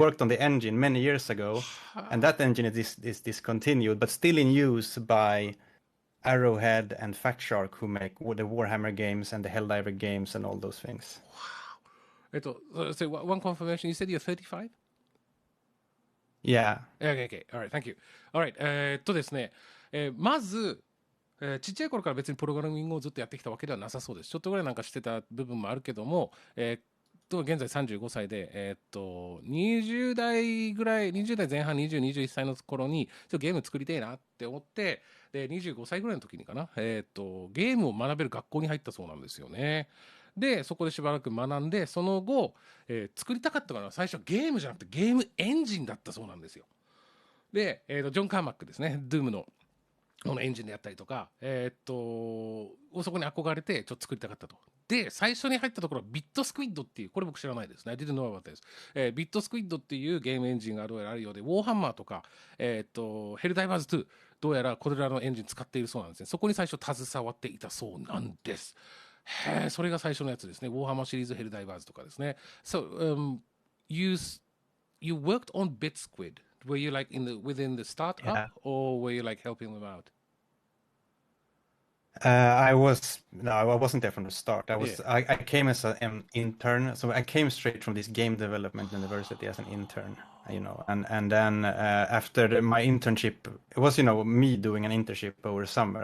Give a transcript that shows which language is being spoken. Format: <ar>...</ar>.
<en>worked on the engine many years ago, and that engine is discontinued, but still in use by Arrowhead and Fat Shark, who make the Warhammer games and the Helldiver games and all those things. So one confirmation. You said you're 35? Yeah. Okay. All right. Thank you. All right.</en> <ja>ですね、まず、ちっちゃい頃から別にプログラミングをずっとやってきたわけではなさそうです。ちょっとぐらいなんかしてた部分もあるけども、現在35歳で、20代ぐらい、20代前半、20、21歳の頃に、ちょっとゲーム作りたいなって思って、で、25歳ぐらいの時にかな、ゲームを学べる学校に入ったそうなんですよね。で、そこでしばらく学んで、その後、作りたかったのは最初はゲームじゃなくてゲームエンジンだったそうなんですよ。で、ジョン・カーマックですね、ドゥームののエンジンであったりとか、そこに憧れてちょっと作りたかったと。で、最初に入ったところはビットスクイッドっていう、これ僕知らないですね。</ja> <en>I didn't know about this。</en> <ja>ビットスクイッドっていうゲームエンジンがどうやらあるようで、ウォーハンマーとか、ヘルダイバーズ2、どうやらこれらのエンジン使っているそうなんですね。そこに最初携わっていたそうなんです。へえ、それが最初のやつですね。ウォーハンマーシリーズ、ヘルダイバーズとかですね。</ja> <en>So, you worked on BitSquid. Were you like within the startup, Yeah. or were you like helping them out? I was no, I wasn't there from the start. Yeah. I came as an intern, so I came straight from this game development university as an intern, and then after my internship, it was me doing an internship over summer.</en>